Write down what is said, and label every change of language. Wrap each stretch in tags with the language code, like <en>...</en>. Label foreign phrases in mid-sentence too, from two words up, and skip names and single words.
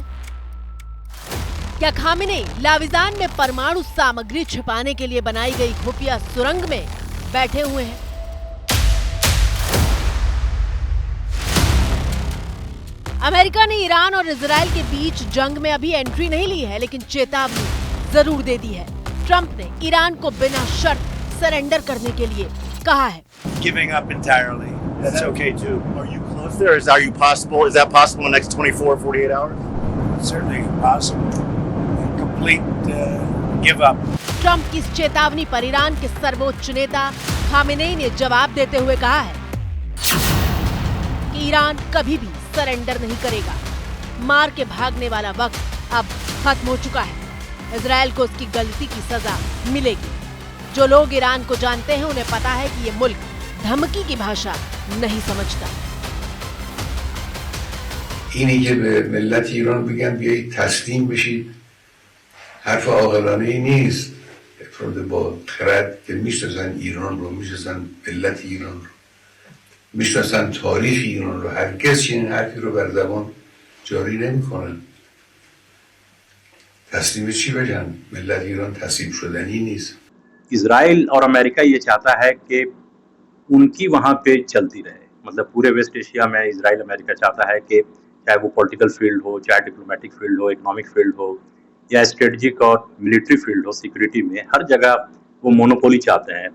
<hi>क्या खामेनेई लाविजान में परमाणु सामग्री छिपाने के लिए बनाई गई खुफिया सुरंग में बैठे हुए हैं? अमेरिका ने ईरान और इजराइल के बीच जंग में अभी एंट्री नहीं ली है, लेकिन चेतावनी जरूर दे दी है। ट्रंप ने ईरान को बिना शर्त सरेंडर करने के लिए कहा है।</hi> <en>Giving up entirely. That's okay too. Are you close there? Is that possible in the next 24, 48 hours? Certainly possible. Complete give up.</en> <hi>ट्रंप की इस चेतावनी पर ईरान के सर्वोच्च नेता खामेनेई ने जवाब देते हुए कहा है कि ईरान कभी भी सरेंडर नहीं करेगा। मार के भागने वाला वक्त अब खत्म हो चुका है। इजराइल को उसकी गलती की सजा मिलेगी। जो लोग ईरान को जानते हैं उन्हें पता है कि ये मुल्क धमकी की भाषा नहीं समझता।</hi> <fa>اینی که به ملت ایران بگم بیایید تسلیم بشید حرف عاقلانه ای نیست. افراد با خرد که میشناسن ایران رو، میشناسن ملت ایران رو، میشناسن تاریخ ایران رو، هرگز چنین حرفی رو بر زبان جاری نمیکنن. تسلیم چی بشن؟ ملت ایران تسلیم شدنی نیست.</fa> <hi>इजराइल और अमेरिका ये चाहता है कि उनकी वहाँ पे चलती रहे। मतलब पूरे वेस्ट एशिया में इजराइल अमेरिका चाहता है कि चाहे वो</hi> <en>political field</en> <hi>हो, चाहे</hi> <en>diplomatic field</en> <hi>हो,</hi> <en>economic field</en> <hi>हो या स्ट्रेटजिक और</hi> <en>military field</en> <hi>हो, सिक्योरिटी में हर जगह वो मोनोपोली चाहते हैं।</hi>